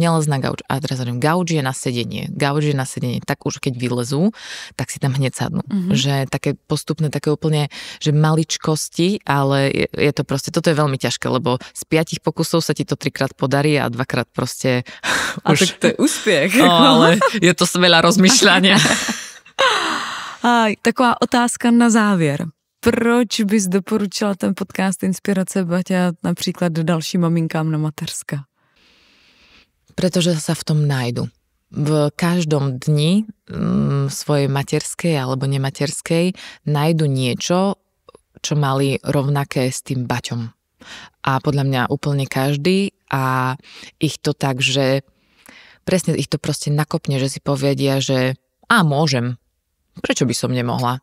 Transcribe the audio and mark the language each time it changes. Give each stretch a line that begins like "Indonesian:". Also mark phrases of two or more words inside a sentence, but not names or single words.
Slovak: A teraz hovorím, gauč je na sedenie. Tak už keď vylezú, tak si tam hneď sadnú. Že také postupné, také úplne, že maličkosti, ale je to proste, toto je veľmi ťažké, lebo z 5 pokusov sa ti to 3-krát podarí a 2-krát proste
Czech: a už... tak to je úspěch.
Slovak: Ale je to veľa rozmýšľania.
Czech: A taková otázka na závěr. Proč bys doporučila ten podcast Inspirace Baťa například dalším maminkám na mateřska?
Slovak: Pretože sa v tom nájdu. V každom dni svojej materskej alebo nematerskej nájdu niečo, čo mali rovnaké s tým Baťom. A podľa mňa úplne každý a ich to tak, že presne ich to proste nakopne, že si povedia, že môžem, prečo by som nemohla?